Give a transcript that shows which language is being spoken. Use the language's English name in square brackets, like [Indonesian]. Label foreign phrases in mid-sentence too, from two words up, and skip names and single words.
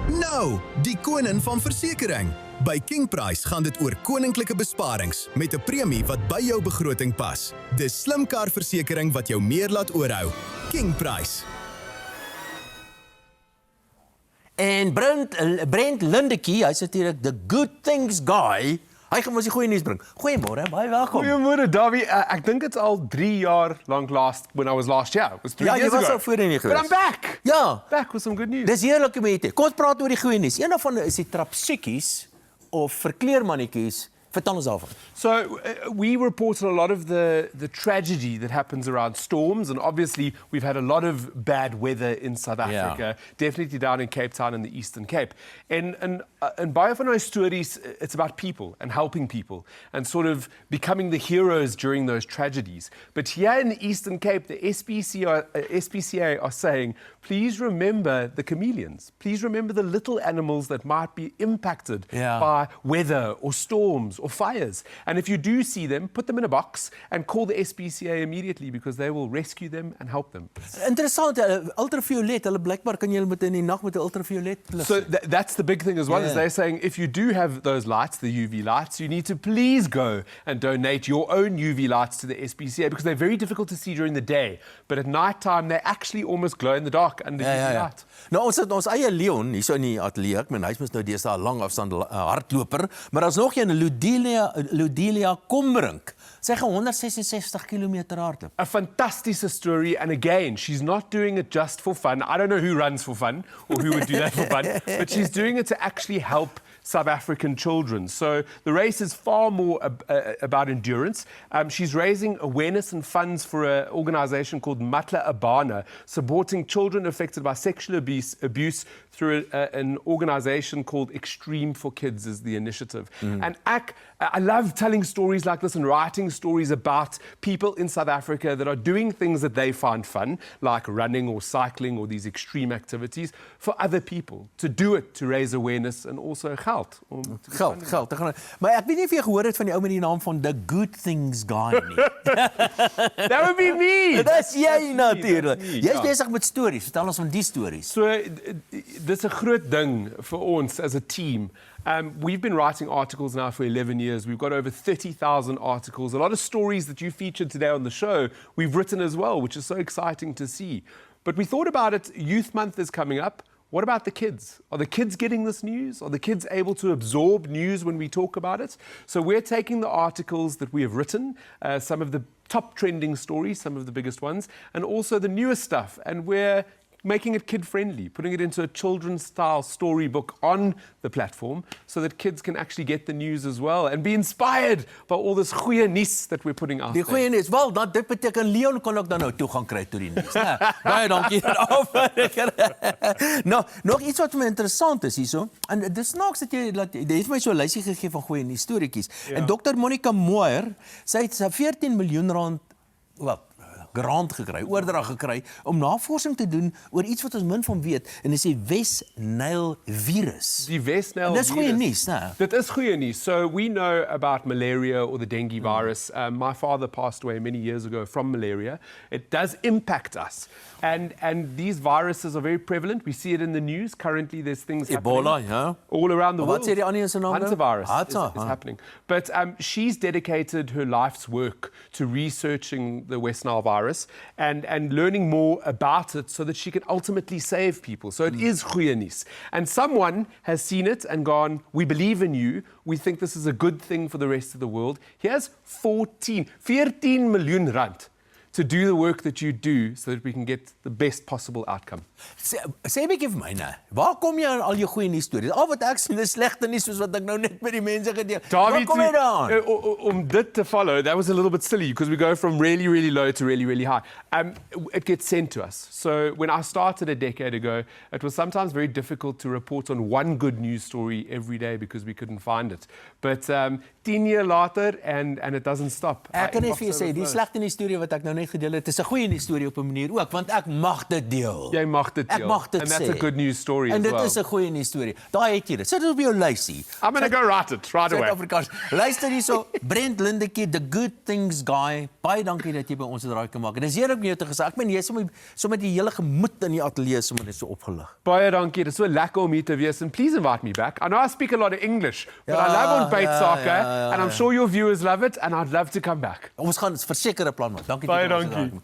[Afrikaans] Yo, die koning van versekering. By Kingprice gaan dit oor koninklike besparings met 'n premie wat by jou begroting pas. Dis slim karversekering wat jou meer laat oorhou. Kingprice. En Brent Lindekie, hy's natuurlik the good things guy. Hy gaan ons die goeie nuus bring. Goeiemôre, baie welkom. Goeiemôre, Davie. Ek dink [English] it's [Afrikaans] al 3 jaar lank [English] when I was last year. It was 3 [Afrikaans] Ja, [English] years [Afrikaans] jy was [English] ago. [Afrikaans] al voorheen hier gewees. [English] But I'm back. [Afrikaans] Ja, [English] Back with some good news. [Afrikaans] dis heerlik om hier te. Kom ons praat oor die goeie nuus. Een daarvan is die trapsiekies of verkleermannetjies. Vertel ons daarvan. [English] So we reported a lot of the tragedy that happens around storms, and obviously we've had a lot of bad weather in South Africa, definitely down in Cape Town and the Eastern Cape. And [Afrikaans] baie van [English] our stories, it's about people and helping people and sort of becoming the heroes during those tragedies. But here in the Eastern Cape, the SPCA are saying, please remember the chameleons. Please remember the little animals that might be impacted by weather or storms or fires. And if you do see them, put them in a box and call the SPCA immediately because they will rescue them and help them. [Afrikaans] Interessant, ultraviolet, hulle blykbaar kan jy met in die nag met 'n ultraviolet lig. [English] So that's the big thing as well, is they're saying if you do have those lights, the UV lights, you need to please go and donate your own UV lights to the SPCA because they're very difficult to see during the day. But at night time, they actually almost glow in the dark under UV light. [Afrikaans] Nou ons het ons eie Leon hier so in die ateljee. Ek meen hy's mos nou deesdae 'n lang afstand hardloper, maar daar's nog een Ludelia Kombrink. Sy gaan 166 km hardloop. [English] A fantastic story, and again, she's not doing it just for fun. I don't know who runs for fun or who would do that for fun, but she's doing it to actually help South African children. So the race is far more about endurance. She's raising awareness and funds for an organisation called Matla Abana, supporting children affected by sexual abuse through an organisation called Extreme for Kids is the initiative. And I love telling stories like this and writing stories about people in South Africa that are doing things that they find fun, like running or cycling or these extreme activities, for other people, to do it, to raise awareness and also geld. [Afrikaans] Geld. Maar ek weet nie of jy gehoor het van die ou met die naam van The Good Things Guy nie. [English] That would be me! [Afrikaans] Dis jy natuurlik. Jy's besig met stories. Vertel ons van die stories. So, dis 'n groot ding vir ons [English] as a team. We've been writing articles now for 11 years. We've got over 30,000 articles. A lot of stories that you featured today on the show, we've written as well, which is so exciting to see. But we thought about it, Youth Month is coming up. What about the kids? Are the kids getting this news? Are the kids able to absorb news when we talk about it? So we're taking the articles that we have written, some of the top trending stories, some of the biggest ones, and also the newest stuff. And we're making it kid-friendly, putting it into a children's-style storybook on the platform so that kids can actually get the news as well and be inspired by all this [Afrikaans] goeie nuus [English] that we're putting out [Afrikaans] Die goeie nuus, wel, dit beteken Leon kon ook dan nou toegang kry tot die nuus, né? Baie dankie daarvoor. Nou, nog iets wat vir my interessant is hierso, en dis snaaks dat jy het my so 'n lysie gegee van goeie nuus storieetjies. En Dr. Monica Moyer, sy het 14 miljoen rand grant gekry, oordrag gekry om navorsing te doen oor iets wat ons min van weet, en dis die Wes-Nyl virus. Die Wes-Nyl virus. Dis goeie nuus, né? Dit is goeie nuus. [English] So we know about malaria or the dengue virus. My father passed away many years ago from malaria. It does impact us. And these viruses are very prevalent. We see it in the news. Currently there's things Ebola, happening all around the world. [Afrikaans] Wat sê die ander se naam? [English] Hantavirus is happening. But she's dedicated her life's work to researching the West Nile virus and learning more about it so that she can ultimately save people. So it is [Afrikaans] goeie nuus. [English] And someone has seen it and gone, we believe in you. We think this is a good thing for the rest of the world. Here's 14 miljoen rand to do the work that you do so that we can get the best possible outcome. [Afrikaans] Sê 'n bietjie vir my, né? Waar kom jy aan al jou goeie nuus stories? Al wat ek sien is slegte nuus soos wat ek nou net met die mense gedeel. Waar kom jy daaraan? Om dit te [English] follow, that was a little bit silly because we go from really, really low to really, really high. It gets sent to us. So when I started a decade ago, it was sometimes very difficult to report on one good news story every day because we couldn't find it. But 10 years later, and it doesn't stop. [Afrikaans] Ek kan net vir jou sê, die slegte nuus storie wat ek nou net gedeel het. Dit is 'n goeie storie op 'n manier ook, want ek mag dit deel. Jy mag dit Ek deel. mag dit [English] And that's [Afrikaans] sê. [English] a good news story [Afrikaans] En as dit [English] well. [Afrikaans] is 'n goeie storie. Daai het jy dit. Sit dit op jou lysie. [English] I'm going to go write it right away. [Afrikaans] Suid-Afrikaans. Luister hierso, Brent Lindekie, the good things guy. Baie dankie dat jy by ons 'n draai kan maak. En dis heerlik om jou te gesê. Ek meen jy sommer die hele gemoed in die ateljee sommer net so opgelig. Baie dankie. Dit is so lekker om hier te wees. [English] And please invite me back. I know I speak a lot of English, but I love on Bait Soccer, and I'm sure your viewers love it, and I'd love to come back. [Afrikaans] Ons gaan verseker 'n plan maak. Dankie Baie dat jy by ons 'n dankie. draai